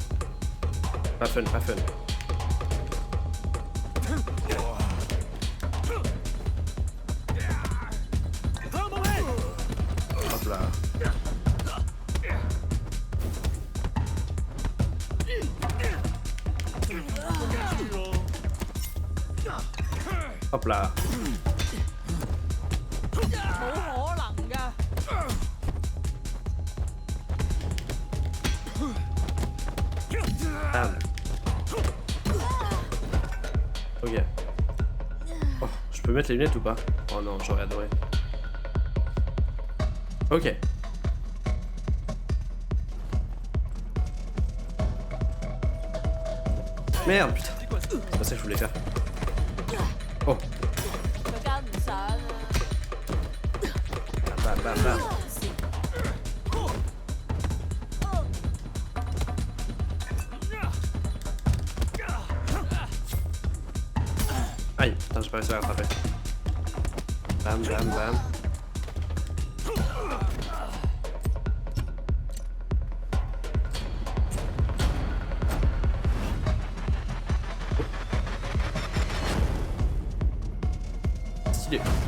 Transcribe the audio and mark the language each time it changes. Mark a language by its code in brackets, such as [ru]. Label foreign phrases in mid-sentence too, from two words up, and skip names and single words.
[fr] Pas fun, pas fun. Hop là. Hop là. [yue] 冇可能㗎！ [fr] Bam. Ok. Oh, je peux mettre les lunettes ou pas? Oh non, j'aurais adoré. Ok. Merde, putain. C'est pas ça que je voulais faire. Oh. [yue] 佢跟唔上啊！ [fr] Bam, bam, bam. Aïe, putain, j'ai pas réussi à rattraper. Bam, bam, bam. Stylé.